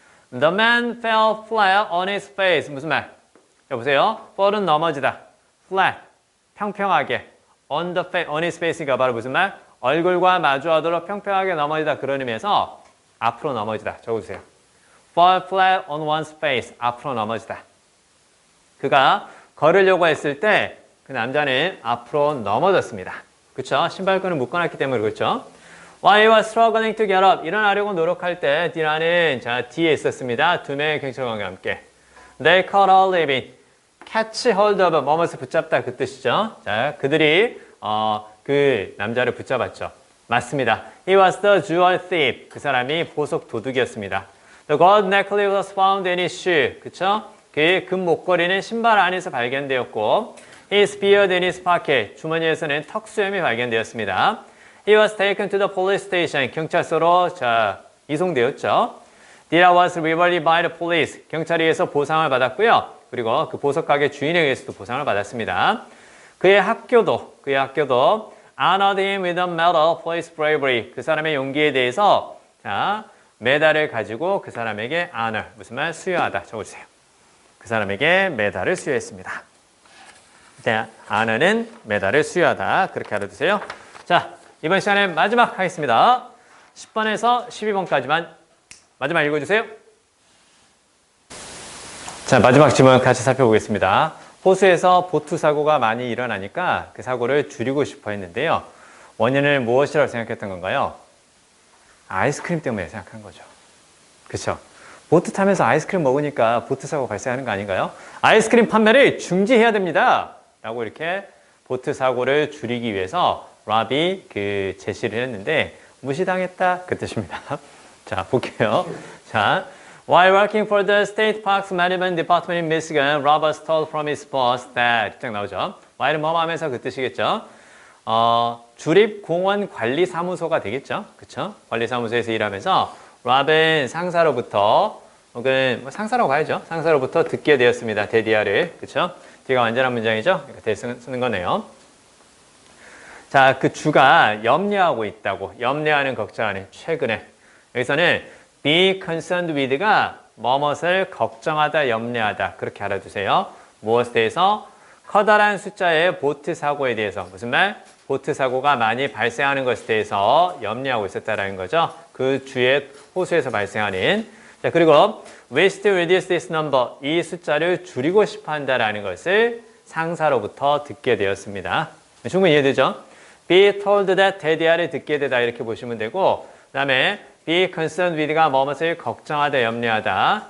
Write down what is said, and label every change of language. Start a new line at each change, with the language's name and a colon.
English: The man fell flat on his face.
Korean: 무슨 말? 여보세요? fall은 넘어지다. flat, 평평하게. on his face가 바로 무슨 말? 얼굴과 마주하도록 평평하게 넘어지다. 그런 의미에서 앞으로 넘어지다. 적어주세요. fall flat on one's face. 앞으로 넘어지다. 그가 걸으려고 했을 때 그 남자는 앞으로 넘어졌습니다. 그쵸? 신발끈을 묶어놨기 때문에 그렇죠?
English: While he was struggling to get up.
Korean: 일어나려고 노력할 때 디라는 뒤에 있었습니다. 두 명의 경찰관과 함께.
English: They caught hold of it.
Korean: catch hold of, 뭐뭐서 붙잡다 그 뜻이죠. 자, 그들이 그 남자를 붙잡았죠. 맞습니다.
English: He was the jewel thief.
Korean: 그 사람이 보석 도둑이었습니다.
English: The gold necklace was found in his shoe.
Korean: 그쵸? 그 금 목걸이는 신발 안에서 발견되었고
English: His beard in his pocket.
Korean: 주머니에서는 턱수염이 발견되었습니다.
English: He was taken to the police station.
Korean: 경찰서로 이송되었죠.
English: Dira was rewarded by the police.
Korean: 경찰에 의해서 보상을 받았고요. 그리고 그 보석가게 주인에 의해서도 보상을 받았습니다. 그의 학교도
English: honored him with a medal for his bravery.
Korean: 그 사람의 용기에 대해서 메달을 가지고 그 사람에게 honor, 무슨 말? 수여하다. 적어주세요. 그 사람에게 메달을 수여했습니다. honor는 메달을 수여하다. 그렇게 알아두세요. 자, 이번 시간에 마지막 하겠습니다. 10번에서 12번까지만 마지막 읽어주세요. 자, 마지막 질문 같이 살펴보겠습니다. 호수에서 보트 사고가 많이 일어나니까 그 사고를 줄이고 싶어 했는데요. 원인을 무엇이라고 생각했던 건가요? 아이스크림 때문에 생각한 거죠. 그렇죠? 보트 타면서 아이스크림 먹으니까 보트 사고 발생하는 거 아닌가요? 아이스크림 판매를 중지해야 됩니다. 라고 이렇게 보트 사고를 줄이기 위해서 랍이 제시를 했는데 무시당했다 그 뜻입니다. 자, 볼게요.
English: 자, while working for the State Parks Management Department in Michigan, Rob was told from his boss that
Korean: 딱 나오죠. while은 뭐뭐 하면서 그 뜻이겠죠. 주립공원관리사무소가 되겠죠. 그쵸? 관리사무소에서 일하면서 랍은 상사로부터 혹은 상사라고 봐야죠. 상사로부터 듣게 되었습니다. 데디아를. 그쵸? 뒤가 완전한 문장이죠. 이렇게 쓰는 거네요. 자, 그 주가 염려하고 있다고. 염려하는, 걱정하는. 최근에. 여기서는 be concerned with가 뭐뭇을 걱정하다, 염려하다. 그렇게 알아두세요. 무엇에 대해서? 커다란 숫자의 보트 사고에 대해서. 무슨 말? 보트 사고가 많이 발생하는 것에 대해서 염려하고 있었다는 거죠. 그 주의 호수에서 발생하는. 자, 그리고
English: wish to reduce this number.
Korean: 이 숫자를 줄이고 싶어 한다는 것을 상사로부터 듣게 되었습니다. 충분히 이해되죠? be told that 데디아를 듣게 되다 이렇게 보시면 되고 그 다음에 be concerned with가 뭐뭇을 걱정하다, 염려하다.